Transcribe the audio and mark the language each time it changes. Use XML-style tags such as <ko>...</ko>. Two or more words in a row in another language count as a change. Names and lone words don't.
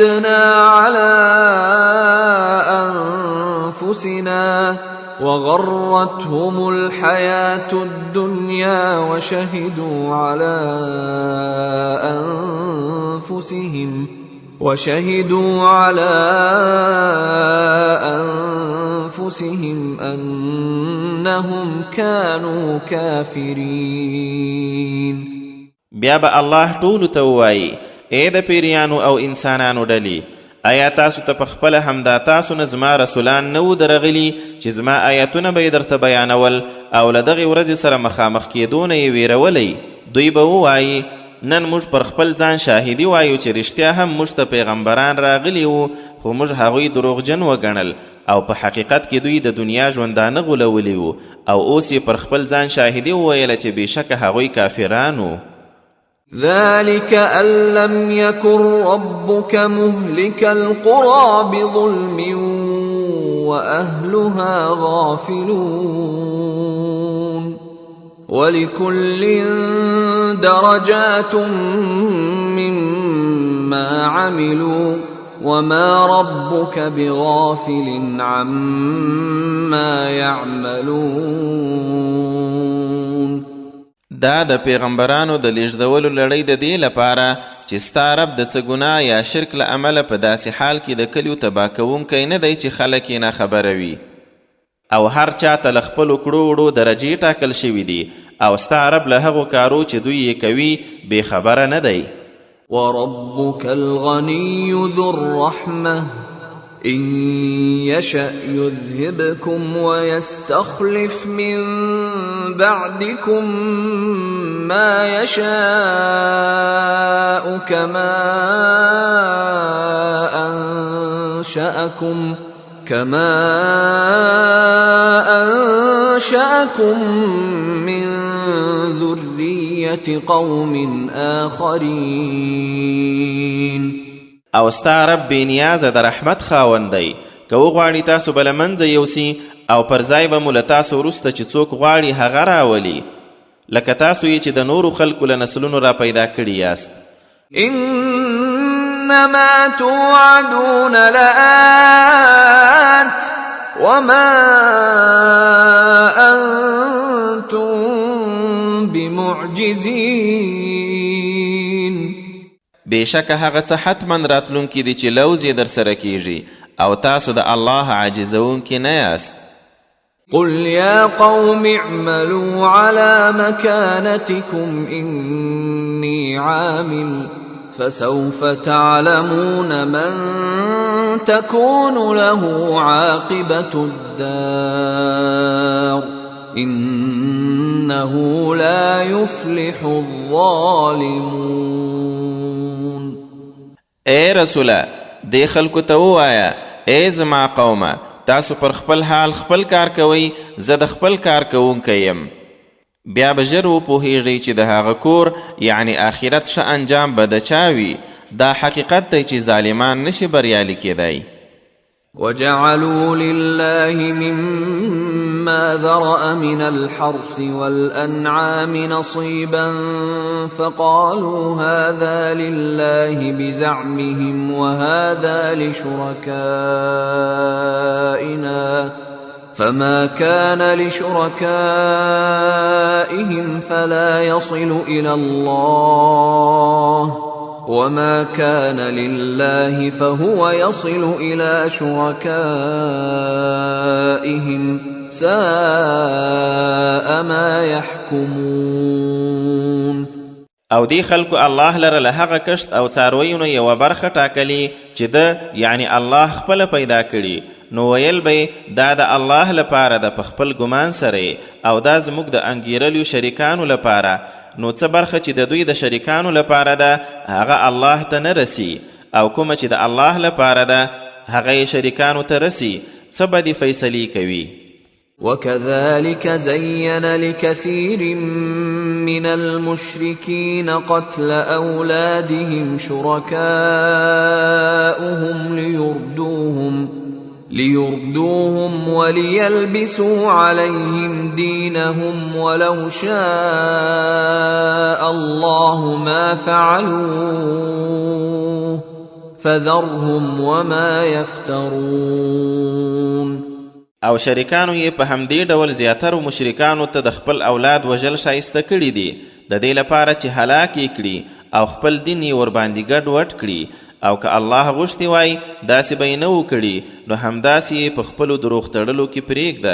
<ar>شهدنا على أنفسنا وغرتهم الحياة الدنيا وشهدوا على أنفسهم أنهم كانوا كافرين.</ar> <ps>بیا به الله ټولو ته ووایي: ای د پیریانو او انسانانو ډلې، آیا تاسو ته پخپله همدا تاسو نه زما رسولان نه وو درغلي چې زما آیتونه به یې درته بیانول او له دغې ورځې سره مخامخ کېدو نه یې ویرولی؟ دوی به ووایي: نن موږ پر خپل ځان شاهدي وایو چې رښتیا هم موږ ته پیغمبران راغلي وو، خو موږ هغوی دروغجن وګڼل او په حقیقت کې دوی د دنیا ژوندانه غولولی وو او اوس یې پر خپل ځان شاهدي وویله چې بېشکه هغوی کافران وو.</ps> <ar>ذلك أن لم يكن ربك مهلك القرى بظلم وأهلها غافلون ولكل درجات مما عملوا وما ربك بغافل عما يعملون.</ar> <ps>دا د پیغمبرانو د لیږدولو لړۍ د دې لپاره چې ستا رب د څه ګناه یا شرک له امله په داسې حال کې د کلیو تباه کوونکی نه دی چې خلک یې ناخبره وي، او هر چا ته له خپلو کړو وړو درجې ټاکل شوي دي، او ستا رب له هغو کارو چې دوی یې کوي بې خبره نه دی.</ps> <ar>وربك الغني ذو الرحمة إن يشأ يذهبكم ويستخلف من بعدكم ما يشاء كما أنشأكم من ذرية قوم آخرين.</ar> <ps>او ستا رب بې نیازه د رحمت خاوند دی، که وغواړي تاسو به له منځه یوسي او پر ځای به مو له تاسو وروسته چې څوک غواړي هغه راولي، لکه تاسو یې چې د نورو خلکو له نسلونو را پیدا کړي یاست.</ps> <ar>انما توعدون لآت وما انتم بمعجزين.</ar> <ps>بېشکه هغه څه حتما راتلونکي دي چې لوز یې در سره کیږي او تاسو د الله عاجزونکي نه یاست.</ps> <ar>قل يا قوم اعملوا على مكانتكم إني عامل فسوف تعلمون من تكون له عاقبة الدار إنه لا يفلح الظالمون.</ar> <ps>اے رسوله، دې خلکو ته ووایه: ای زما قومه، تاسو پر خپل حال خپل کار کوئ، زه د خپل کار کوونکی یم. بیا به ژر وپوهیږئ چې د هغه کور یعنی آخرت ښه انجام به د چا وي. دا حقیقت دی چې ظالمان نشي بریالي کیدی.</ps> <ar>وجعلوا لله مما ذرأ من الحرث والأنعام نصيبا فقالوا هذا لله بزعمهم وهذا لشركائنا فما كان لشركائهم فلا يصل إلى الله وما كان لله فهو يصل إلى شركائهم ساء ما يحكمون.</ar> <ps>او دی خلکو الله لره له هغه کشت او څارویونو یوه برخه ټاکلي چې ده یعنی الله خپله پیدا کړي، نو ویل به دا د الله لپاره ده په خپل ګمان سره، او دا زموږ د انګیرلیو شریکانو لپاره، نو څه برخه چې د دوی د شریکانو لپاره ده هغه الله ته نه رسی، او کومه چې د الله لپاره ده هغه یې شریکانو ته رسی، څه بدې فیصلې کوي.</ps> <ar>وكذلك زين لكثير من المشركين قتل أولادهم شركاؤهم ليردوهم وليلبسوا عليهم دينهم ولو شاء الله ما فعلوه فذرهم وما يفترون.</ar> <ps>او شریکانو یې په همدې ډول زیاترو مشرکانو ته د خپل اولاد وژل شایسته کړي دي د دې لپاره چې هلاک یې کړي او خپل دین یې ورباندې ګډ وډ کړي او که الله غوښتي وای داسې به یې نه و کړي نو همداسې یې په خپلو دروغ تړلو کې پرېږده.</ps>